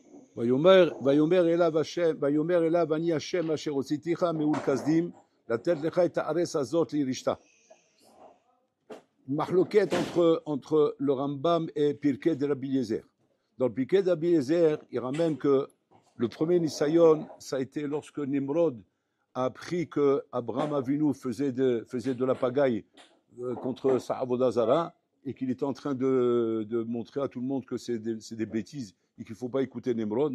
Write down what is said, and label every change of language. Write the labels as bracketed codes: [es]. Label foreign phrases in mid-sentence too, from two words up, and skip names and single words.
[he] ויאמר אליו אני השם אשר הוצאתיך מעול כסדים לתת לך את הארץ הזאת לירשתה. [fr] מחלוקת entre le Rambam et Pirkei de Rabbi Eliezer. Dans le Pirkei de Rabbi Eliezer, il ramène que le premier Nisayon, ça a été lorsque Nimrod a appris que Abraham Avinu faisait de la pagaille contre sa [he] עבודה זרה [fr] et qu'il était en train de montrer à tout le monde que c'est des bêtises et qu'il ne faut pas écouter Nimrod.